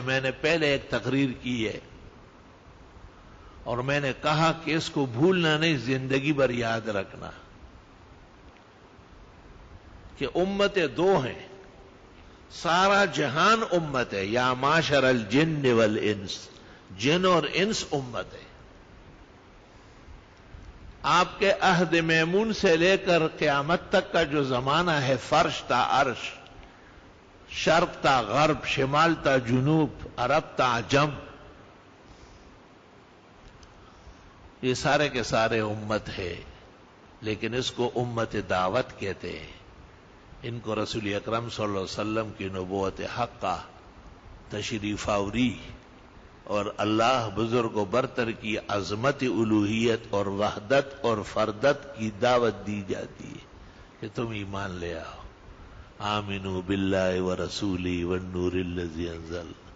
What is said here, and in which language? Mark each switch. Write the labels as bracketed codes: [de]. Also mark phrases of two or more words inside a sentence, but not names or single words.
[ur] میں نے پہلے ایک تقریر کی ہے اور میں نے کہا کہ اس کو بھولنا نہیں، زندگی بھر یاد رکھنا کہ امتیں 2 ہیں، سارا جہان امت ہے، [ar] یا معاشر الجن والانس، [ur] جن اور انس امت ہے۔ آپ کے عہد میمون سے لے کر قیامت تک کا جو زمانہ ہے، فرش تا عرش، شرق تا غرب، شمال تا جنوب، عرب تا عجم، یہ سارے کے سارے امت ہے، لیکن اس کو امت دعوت کہتے ہیں۔ ان کو رسول اکرم صلی اللہ علیہ وسلم کی نبوت حقہ، تشریف آوری اور اللہ بزرگ و برتر کی عظمت الوہیت اور وحدت اور فردت کی دعوت دی جاتی ہے کہ تم ایمان لے آؤ، [ar] آمنوا باللہ ورسولہ والنور الذی انزل۔